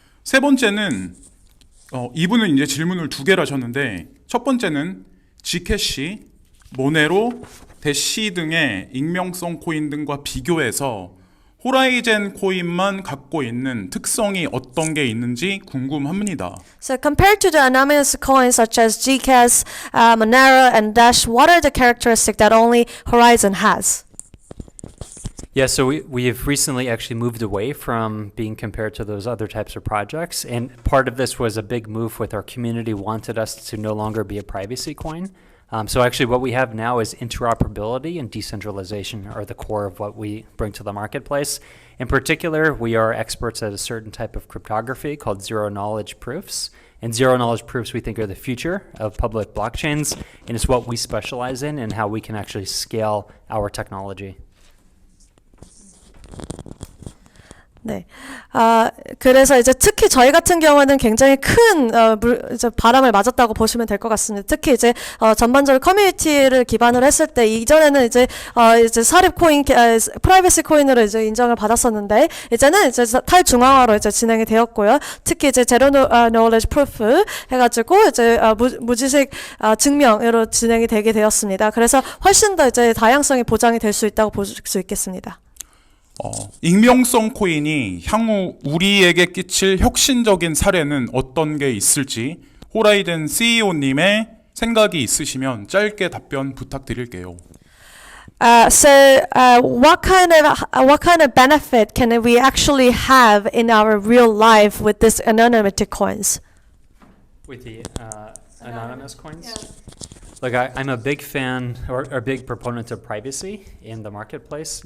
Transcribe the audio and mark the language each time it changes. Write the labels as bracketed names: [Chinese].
[Korean] 세 번째는 이분은 이제 질문을 2개를 하셨는데, 첫 번째는 G캐시, 모네로, 대시 등의 익명성 코인 등과 비교해서 호라이젠 코인만 갖고 있는 특성이 어떤 게 있는지 궁금합니다. [English] So compared to the anonymous coins such as GCAS, Monero, and Dash, what are the characteristics that only Horizen has? Yeah, so we have recently actually moved away from being compared to those other types of projects, and part of this was a big move with our community wanted us to no longer be a privacy coin. So actually what we have now is interoperability and decentralization are the core of what we bring to the marketplace. In particular, we are experts at a certain type of cryptography called zero-knowledge proofs. And zero-knowledge proofs we think are the future of public blockchains, and it's what we specialize in and how we can actually scale our technology. [Korean] 네. 그래서 이제 특히 저희 같은 경우는 굉장히 큰 이제 바람을 맞았다고 보시면 될 것 같습니다. 특히 이제 전반적으로 커뮤니티를 기반으로 했을 때, 이전에는 이제 사립 코인, 프라이버시 코인으로 이제 인정을 받았었는데, 이제는 이제 탈중앙화로 이제 진행이 되었고요. 특히 이제 제로 노레지 프루프 해가지고 이제 무지식 증명으로 진행이 되게 되었습니다. 그래서 훨씬 더 이제 다양성이 보장이 될 수 있다고 볼 수 있겠습니다. 익명성 코인이 향후 우리에게 끼칠 혁신적인 사례는 어떤 게 있을지 호라이젠 CEO님의 생각이 있으시면 짧게 답변 부탁드릴게요. [English] What kind of benefit can we actually have in our real life with this anonymity coins? With the anonymous coins? Yeah. Look, I'm a big fan or a big proponent of privacy in the marketplace.